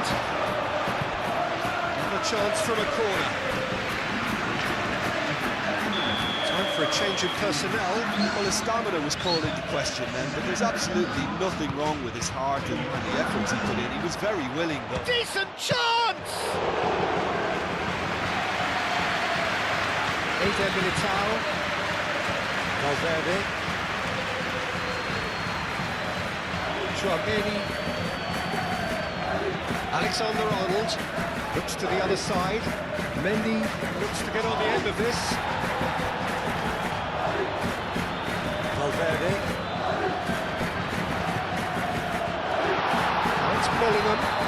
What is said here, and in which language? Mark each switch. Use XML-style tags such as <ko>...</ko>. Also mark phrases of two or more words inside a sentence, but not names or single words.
<en>And a chance from a corner. For a change of personnel. Well, his stamina was called into question then, but there's absolutely nothing wrong with his heart and the efforts he put in. He was very willing, though. Decent chance! Eder Militao. Valverde. Chouameni. Alexander-Arnold looks to the other side. Mendy looks to get on the end of this. Valverde. Now it's Bellingham.</en>